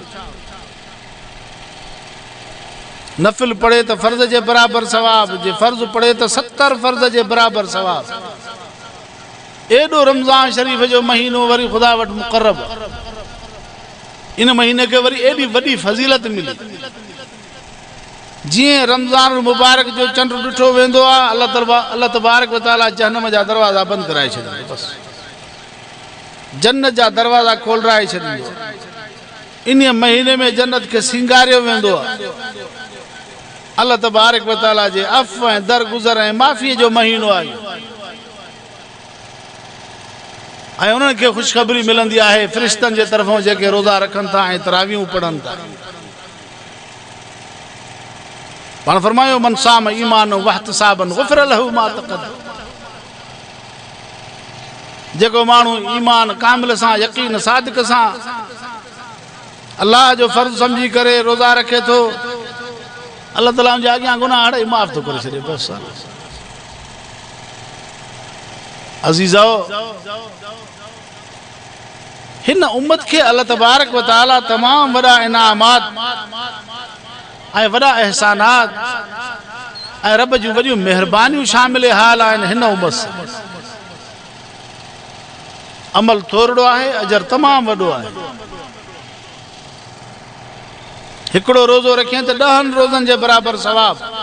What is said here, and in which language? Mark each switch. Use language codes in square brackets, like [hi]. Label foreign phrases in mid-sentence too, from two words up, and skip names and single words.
[sd] नफ़िल पढ़े त फ़र्ज़ जे बराबरि सवाब, जे फ़र्ज़ पढ़े त 70 फ़र्ज़ जे बराबरि सवाब। एॾो रमज़ान शरीफ़ जो महीनो वरी ख़ुदा वटि मुक़र्रब। इन महीने खे वरी एॾी वॾी फज़ीलत मिली। जीअं रमज़ान मुबारक जो चंड ॾिठो वेंदो आहे, अल्लाह [ar] تبارك وتعالى [sd] जहन्नम जा दरवाज़ा बंदि कराए छॾींदो, बसि जन्नत जा दरवाज़ा खोलाए छॾींदो। इन महीने में जन्नत खे सिंगारियो वेंदो आहे। अल्लाह [ar] تبارك وتعالى [sd] जे अफ़ ऐं दरगुज़र ऐं माफ़ीअ जो महीनो आहे ऐं उन्हनि खे ख़ुशख़बरी मिलंदी आहे फ़रिश्तनि जे तरफ़ां जेके रोज़ा रखनि था ऐं तरावियूं पढ़नि था। पाण फरमायो [ar] من صام إيمانا واحتسابا غفر له ما تقدم. [sd] जेको माण्हू ईमान कामिल सां, यकीन सादिक सां अल्लाह जो फ़र्ज़ सम्झी करे रोज़ा रखे थो, अल्लाह ताला जे अॻियां गुनाह अड़े माफ़ थो करे छॾे। बसि अज़ीज़ो, हिन उम्मत खे अल्लाह [ar] تبارك وتعالى [sd] तमामु वॾा इनामात ऐं वॾा एहसानात ऐं रब जूं वॾियूं महिरबानियूं शामिल हाल आहिनि हिन उम्मत सां। अमल थोरो आहे, अजर तमामु वॾो आहे। हिकिड़ो रोज़ो रखें त 10 रोज़नि जे बराबरि सवाब।